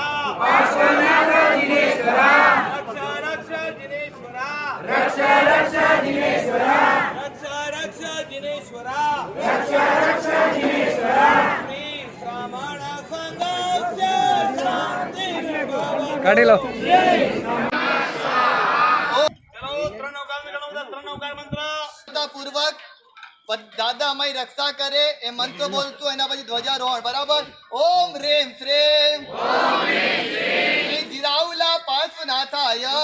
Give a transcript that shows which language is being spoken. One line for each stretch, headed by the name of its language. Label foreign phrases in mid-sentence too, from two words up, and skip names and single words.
Sanskrit: पार्श्वनाथ जिनेश्वरा रक्ष जिनेश्वरा रक्ष जिनेश्वरा रक्ष जिनेश्वरा रक्ष जिनेश्वरा श्री श्रावण संघस्य शांति भव
Gujarati: કાઢી લો પૂર્વક દાદા અમારી રક્ષા કરે એ મંત્ર બોલશું એના પછી ધ્વજારોહણ બરાબર
Sanskrit: ओम रेम श्रेम श्री जीराउला पार्श्वनाथाय